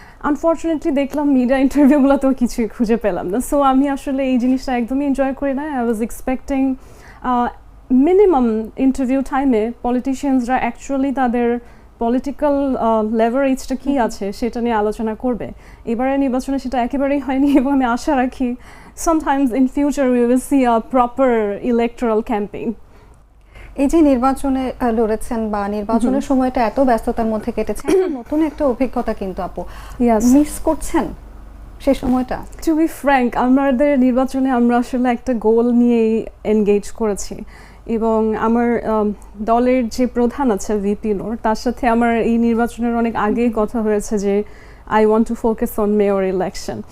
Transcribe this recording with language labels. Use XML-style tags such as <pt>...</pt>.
<bn>Unfortunately দেখলাম media ইন্টারভিউগুলোতেও কিছুই খুঁজে পেলাম না। সো আমি আসলে এই জিনিসটা একদমই এনজয় করি না।</bn> <en>I was expecting</en> <bn>minimum interview টাইমে পলিটিশিয়ানসরা অ্যাকচুয়ালি তাদের পলিটিক্যাল লেভারেজটা কী আছে সেটা নিয়ে আলোচনা করবে। এবারে নির্বাচনে সেটা একেবারেই হয়নি, এবং আমি আশা রাখি</bn> <en>sometimes in future we will see a proper electoral campaign.</en> <bn>এই যে নির্বাচনে লড়েছেন বা নির্বাচনের সময়টা এত ব্যস্ততার মধ্যে কেটেছে, নতুন একটা অভিজ্ঞতা কিন্তু আপু</bn> <en>Yes.</en> <bn>মিস করছেন সেই সময়টা?</bn> <en>To be frank,</en> <bn>আমাদের নির্বাচনে আমরা আসলে একটা গোল নিয়েই এনগেজ করেছি, এবং আমার দলের যে প্রধান আছে ভিপি নোর, তার সাথে আমার এই নির্বাচনের অনেক আগেই কথা হয়েছে যে</bn> <en>I want to focus on mayor election.</en>